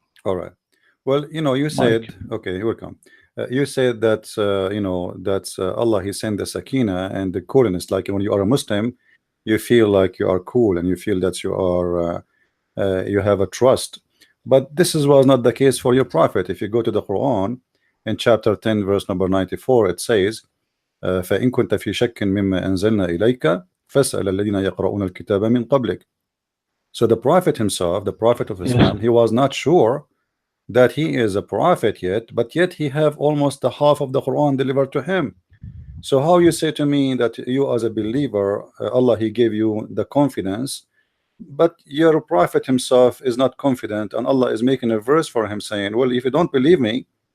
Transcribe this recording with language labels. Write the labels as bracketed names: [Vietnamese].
[English] All right. Well, you said, Mike. okay, you're welcome. You said that, Allah, He sent the sakina and the coolness. Like when you are a Muslim, you feel like you are cool and you feel that you are you have a trust. But was not the case for your prophet. If you go to the Quran in chapter 10 verse number 94, it says [Arabic] فإن كنت في شك مما أنزلنا إليك فاسأل الذين يقرؤون الكتاب من قبلك. [English] So the prophet himself, the prophet of Yes. Islam, he was not sure that he is a prophet yet, but yet he have almost the half of the Quran delivered to him. So how you say to me that you as a believer, Allah he gave you the confidence, but your prophet himself is not confident, and Allah is making a verse for him saying, well, if you don't believe me,